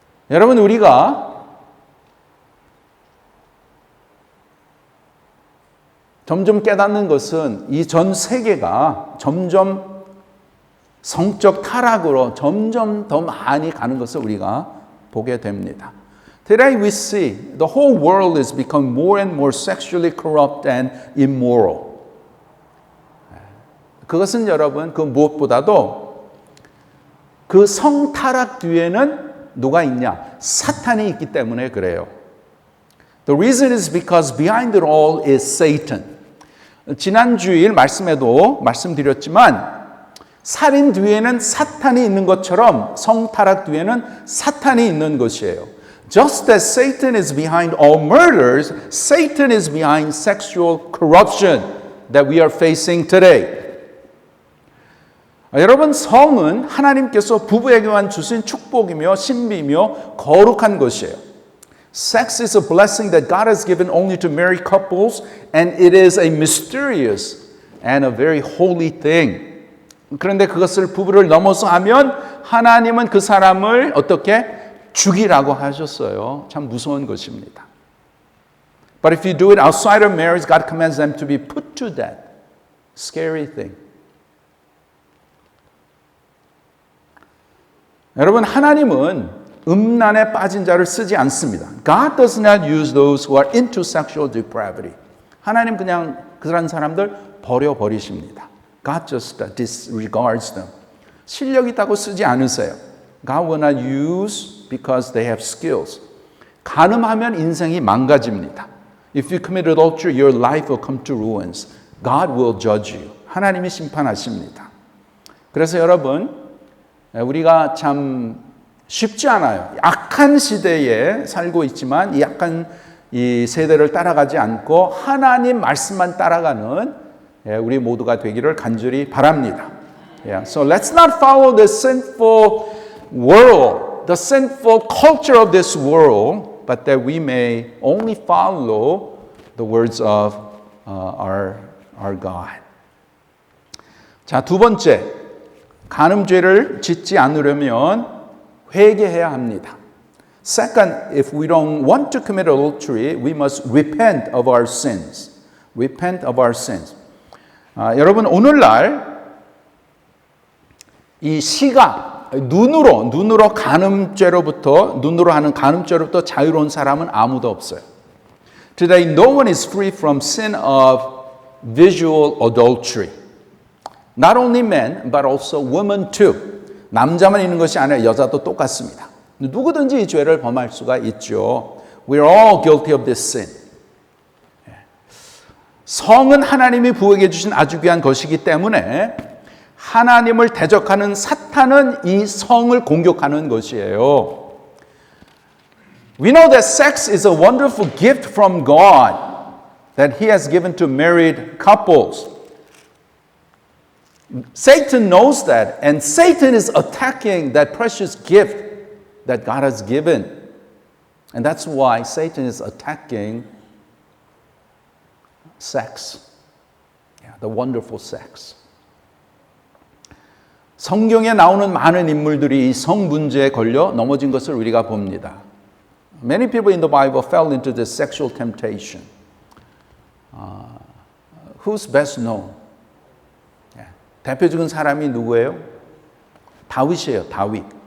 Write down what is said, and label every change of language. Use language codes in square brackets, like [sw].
[ko] 여러분, 우리가 점점 깨닫는 것은 이 전 세계가 점점 성적 타락으로 점점 더 많이 가는 것을 우리가 보게 됩니다. [en] Today we see the whole world is becoming more and more sexually corrupt and immoral. [ko] 그것은 여러분 그 무엇보다도 그 성타락 뒤에는 누가 있냐? 사탄이 있기 때문에 그래요. [en] The reason is because behind it all is Satan. [ko] 지난 주일 말씀에도 말씀드렸지만 살인 뒤에는 사탄이 있는 것처럼 성타락 뒤에는 사탄이 있는 것이에요. [en] Just as Satan is behind all murders, Satan is behind sexual corruption that we are facing today. [ko] 여러분, 성은 하나님께서 부부에게만 주신 축복이며 신비며 거룩한 것이에요. [en] Sex is a blessing that God has given only to married couples, and it is a mysterious and a very holy thing. [ko] 그런데 그것을 부부를 넘어서 하면 하나님은 그 사람을 어떻게 죽이라고 하셨어요. 참 무서운 것입니다. [en] But if you do it outside of marriage, God commands them to be put to death. Scary thing. [ko] 여러분, 하나님은 음란에 빠진 자를 쓰지 않습니다. [en] God does not use those who are into sexual depravity. [ko] 하나님 그냥 그런 사람들 버려버리십니다. [en] God just disregards them. [ko] 실력 있다고 쓰지 않으세요. [en] God will not use because they have skills. [ko] 간음하면 인생이 망가집니다. [en] If you commit adultery, your life will come to ruins. God will judge you. [ko] 하나님이 심판하십니다. 그래서 여러분, 우리가 참 쉽지 않아요. 악한 시대에 살고 있지만 이 악한 이 세대를 따라가지 않고 하나님 말씀만 따라가는 우리 모두가 되기를 간절히 바랍니다. Yeah. [en] So let's not follow the sinful world, the sinful culture of this world, but that we may only follow the words of our God. [ko] 자, 두 번째, 간음죄를 짓지 않으려면 회개해야 합니다. [en] Second, if we don't want to commit adultery, we must repent of our sins. Repent of our sins. [ko] 여러분, 오늘날 이 시각, 눈으로 간음죄로부터, 눈으로 하는 간음죄로부터 자유로운 사람은 아무도 없어요. [en] Today, no one is free from sin of visual adultery. Not only men, but also women too. [ko] 남자만 있는 것이 아니라 여자도 똑같습니다. 누구든지 이 죄를 범할 수가 있죠. [en] We are all guilty of this sin. [ko] 성은 하나님이 부어게 주신 아주 귀한 것이기 때문에 하나님을 대적하는 사탄은 이 성을 공격하는 것이에요. [en] We know that sex is a wonderful gift from God that He has given to married couples. Satan knows that, and Satan is attacking that precious gift that God has given. And that's why Satan is attacking sex. Yeah, the wonderful sex. [ko] 성경에 나오는 많은 인물들이 이 성 문제에 걸려 넘어진 것을 우리가 봅니다. [en] Many people in the Bible fell into this sexual temptation. Who's best known? Yeah. [ko] 대표적인 사람이 누구예요? 다윗이에요. 다윗.